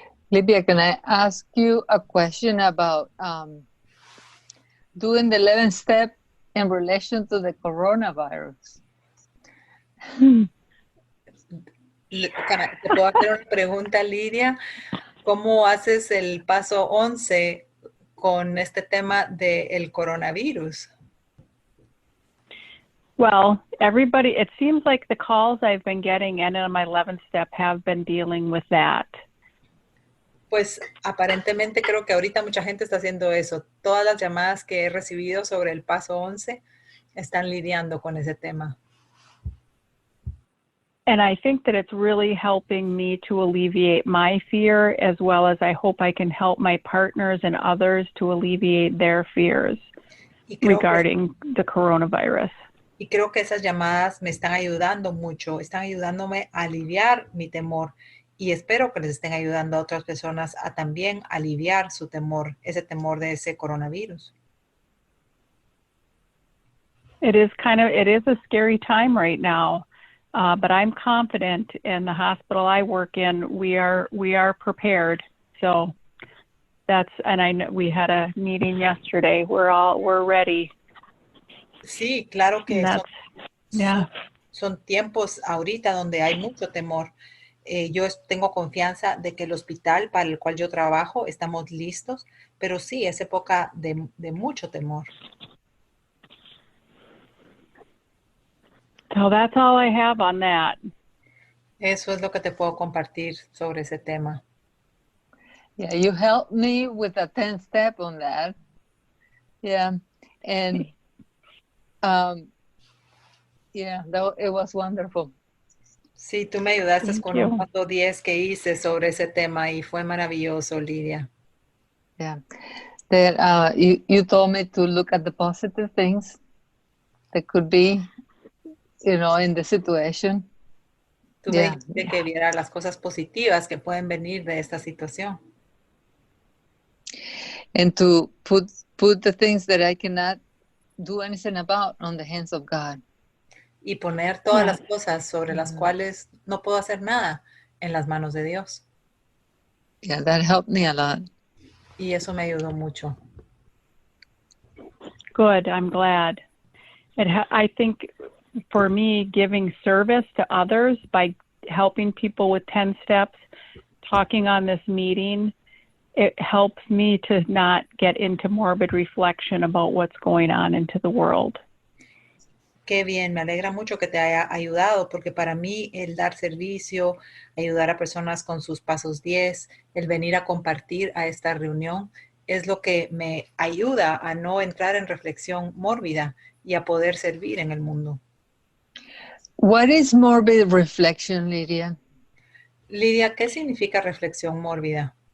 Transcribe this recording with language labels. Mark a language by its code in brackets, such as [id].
[en] Lydia, can I ask you a question about doing the 11th step in relation to the coronavirus? [es] ¿Te puedo hacer una pregunta, Lydia? ¿Cómo haces el paso 11 con este tema del coronavirus? [en] Well, everybody, it seems like the calls I've been getting and on my 11th step have been dealing with that. [es] Pues aparentemente creo que ahorita mucha gente está haciendo eso. Todas las llamadas que he recibido sobre el paso 11 están lidiando con ese tema. [en] And I think that it's really helping me to alleviate my fear, as well as I hope I can help my partners and others to alleviate their fears regarding the coronavirus. [es] Y creo que esas llamadas me están ayudando mucho, están ayudándome a aliviar mi temor. Y espero que les estén ayudando a otras personas a también aliviar su temor, ese temor de ese coronavirus. [en] It is a scary time right now. But I'm confident in the hospital I work in, we are prepared. So and I know we had a meeting yesterday. We're ready. [es] Sí, claro que son tiempos ahorita donde hay mucho temor. Yo tengo confianza de que el hospital para el cual yo trabajo estamos listos, pero sí, es época de mucho temor. [en] So that's all I have on that. [es] Eso es lo que te puedo compartir sobre ese tema. [en] Yeah, you helped me with a 10th step on that. Yeah, and it was wonderful. [es] Sí, tú me ayudaste [en] Thank [es] con [en] you. [es] un paso 10 que hice sobre ese tema y fue maravilloso, Lydia. [en] Yeah, that you told me to look at the positive things that could be, in the situation. [es] Tú me dijiste que viera las cosas positivas que pueden venir de esta situación. [en] And to put the things that I cannot do anything about on the hands of God. [es] Y poner todas las cosas sobre las cuales no puedo hacer nada en las manos de Dios. [en] Yeah, that helped me a lot. [es] Y eso me ayudó mucho. [en] Good, I'm glad. I think for me, giving service to others by helping people with 10 steps, talking on this meeting, it helps me to not get into morbid reflection about what's going on into the world. [es] Qué bien, me alegra mucho que te haya ayudado, porque para mí el dar servicio, ayudar a personas con sus pasos 10, el venir a compartir a esta reunión, es lo que me ayuda a no entrar en reflexión mórbida y a poder servir en el mundo. [en] What is morbid reflection, Lydia? [es] Lydia, ¿qué significa reflexión mórbida?